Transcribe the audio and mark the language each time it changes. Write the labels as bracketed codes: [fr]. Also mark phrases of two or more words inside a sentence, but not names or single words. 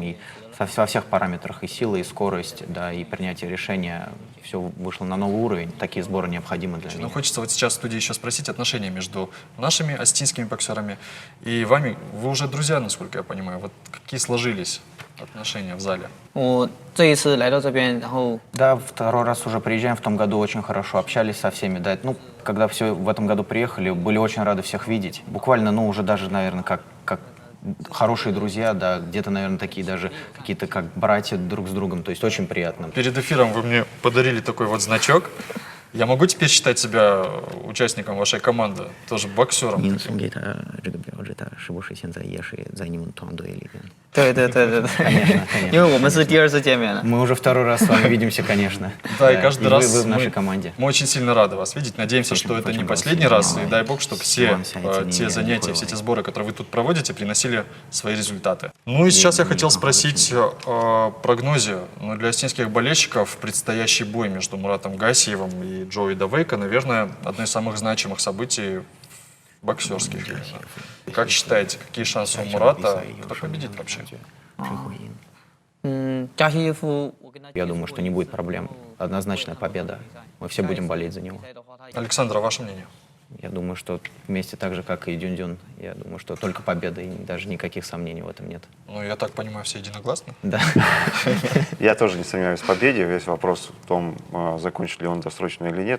[ru] И во всех параметрах, и сила, и скорость, да, и принятие решения, все вышло на новый уровень. Такие сборы необходимы для меня. Ну, хочется вот сейчас в студии еще спросить отношения между нашими осетинскими боксерами и вами. Вы уже друзья, насколько я понимаю. Вот какие сложились отношения в зале? [zh] 我这一次来到这边，然后 [ru] Да, второй раз уже приезжаем, в том году очень хорошо общались со всеми. Да, ну, когда все в этом году приехали, были очень рады всех видеть. Буквально, ну, уже даже, наверное, как хорошие друзья, да, где-то, наверное, такие даже какие-то как братья друг с другом. То есть очень приятно. Перед эфиром вы мне подарили такой вот значок. Я могу теперь считать себя участником вашей команды, тоже боксером? [zh] 您送给他这个标志，他是不是现在也是在你们团队里边？对， [ru] Конечно, конечно. [zh] 因为我们是第二次见面了。 [ru] Мы уже второй раз с вами видимся, конечно. Да, и каждый раз вы в нашей команде. Мы очень сильно рады вас видеть. Надеемся, что это не последний раз. И дай бог, чтобы все те занятия, все те сборы, которые вы тут проводите, приносили свои результаты. Ну и сейчас я хотел спросить о прогнозе. Ну, для осетинских болельщиков предстоящий бой между Муратом Гасиевым и Джоуи Давейко, наверное, одно из самых значимых событий боксерских. Как считаете, какие шансы у Мурата? Кто победит вообще? [zh] 加西耶夫，我跟他 [ru] Я думаю, что не будет проблем. Однозначная победа. Мы все будем болеть за него. Александра, ваше мнение? Я думаю, что вместе так же, как и Дюндюн, я думаю, что только победа, и даже никаких сомнений в этом нет. Ну, я так понимаю, все единогласны? Да. Я тоже не сомневаюсь в победе. Весь вопрос в том, закончит ли он досрочно или нет.